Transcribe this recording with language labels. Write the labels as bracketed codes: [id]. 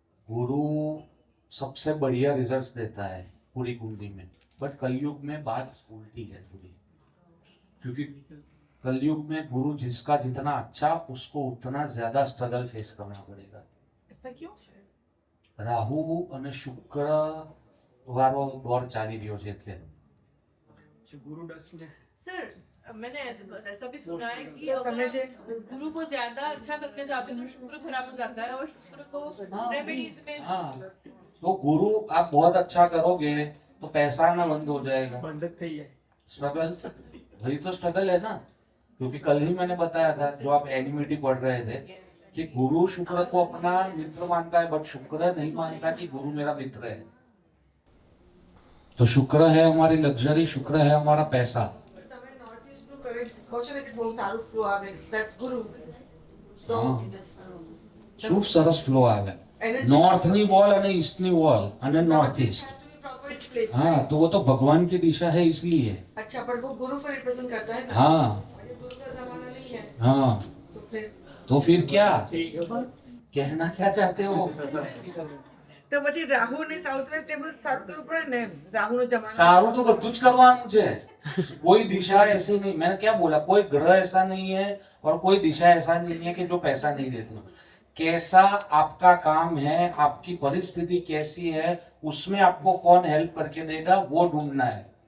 [hi] गुरु सबसे बढ़िया रिजल्ट्स देता है पूरी कुंडली में। बट कलयुग में बात उल्टी है थोड़ी, क्योंकि कलयुग में गुरु जिसका जितना अच्छा, उसको उतना ज्यादा स्ट्रगल फेस करना पड़ेगा। ऐसा क्यों? [gu] રાહુ અને શુક્ર વાળો દોર ચાલી રહ્યો છે એટલે ગુરુ દસ ને [hi] सर मैंने ऐसा भी सुना है कि अगर गुरु को ज्यादा अच्छा करने जाते हैं तो शुक्र खराब हो जाता है, और शुक्र को रेमेडीज में हाँ, तो गुरु आप बहुत अच्छा करोगे तो पैसा आना बंद हो जाएगा। [gu] બંધક થઈ જાય [hi] स्ट्रगल, वही तो स्ट्रगल है ना। क्योंकि कल ही मैंने बताया था, जो आप एनिमिटी पढ़ रहे थे, कि गुरु शुक्र को अपना मित्र मानता है, बट शुक्र नहीं मानता कि गुरु मेरा मित्र है। तो शुक्र है हमारी लग्जरी, शुक्र है हमारा पैसा। [gu] તમે નોર્થ ઈસ્ટ નું કહો છો કે બહુ સારું ફ્લો આવે, ધેટ્સ ગુરુ. તો હા, શું સરસ ફ્લો આવે। એનર્જી નોર્થ ની વોલ અને ઈસ્ટ ની વોલ અને નॉर्थ ईस्ट। [en] Proper place. [hi] हाँ, तो वो तो भगवान की दिशा है इसलिए। अच्छा, पर वो गुरु को रिप्रेजेंट करता है ना. हाँ और ये गुरु का जमाना नहीं है, हाँ, तो फिर क्या [gu] ઠીક [hi] कहना क्या चाहते हो? [gu] તો પછી રાહુ ને સાઉથ વેસ્ટ ટેબલ સારું કરવું પડે ને, રાહુ નો જમાનો. सारू तो બધું જ કરવાનું છે। [hi] कोई दिशा ऐसी नहीं, मैंने क्या बोला, कोई ग्रह ऐसा नहीं है और कोई दिशा ऐसा नहीं है कि जो पैसा नहीं देती। कैसा आपका काम है, आपकी परिस्थिति कैसी है, उसमें आपको कौन हेल्प करके देगा, वो ढूंढना है।